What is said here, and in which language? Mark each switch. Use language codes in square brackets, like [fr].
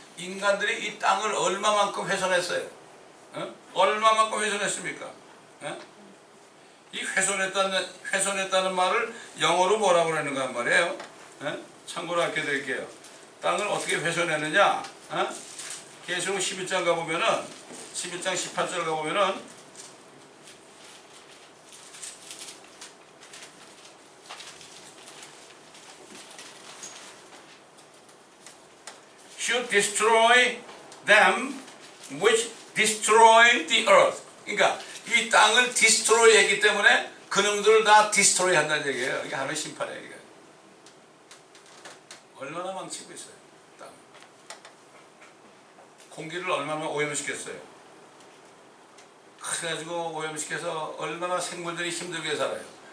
[ko] 인간들이 이 땅을 얼마만큼 훼손했어요. 얼마만큼 훼손했습니까? 이 훼손했다는 말을 영어로 뭐라고 그러는가 말이에요. 참고로 알게 드릴게요. 땅을 어떻게 훼손했느냐? 계시록 11장 가보면은 11장 18절 가보면은 [en] should destroy them which destroy the earth. [ko] 그러니까 이 땅을 디스트로이 했기 때문에 그놈들을 다 디스트로이 한다는 얘기예요. 이게 하나님의 심판이에요. 이게. 얼마나 망치고 있어요. 땅. 공기를 얼마나 오염시켰어요. 그래가지고 오염시켜서 얼마나 생물들이 힘들게 살아요.